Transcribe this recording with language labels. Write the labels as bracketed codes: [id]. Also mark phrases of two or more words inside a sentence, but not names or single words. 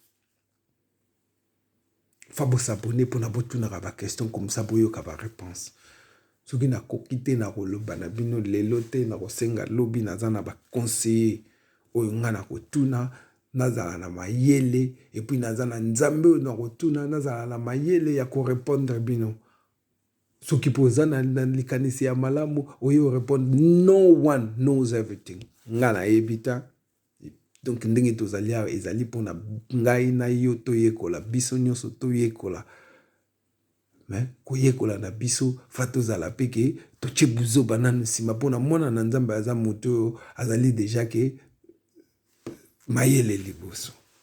[ln] fa bosabone mpona botunaka baquestion [fr] comme ça [ln] boyoka baréponse soki nakoki te na koloba na bino lelo te na kosenga lobi naza na baconseiller oyo nga na kotuna nazala na mayele epuis naza na nzambe oyo na kotuna nazala na mayele ya korépondre bino soki mpo oza na likanisi ya malamu oyo répondre [en] no one knows everything [ln] nga nayebi ta donc ndenge tozali awa ezali mpona ngai na yo toyekola biso nyonso toyekola me koyekola na biso fa tozala mpe ke totie buzoba nanu nsima mpona mwana na nzambe aza moto oyo azali deja ke mayele liboso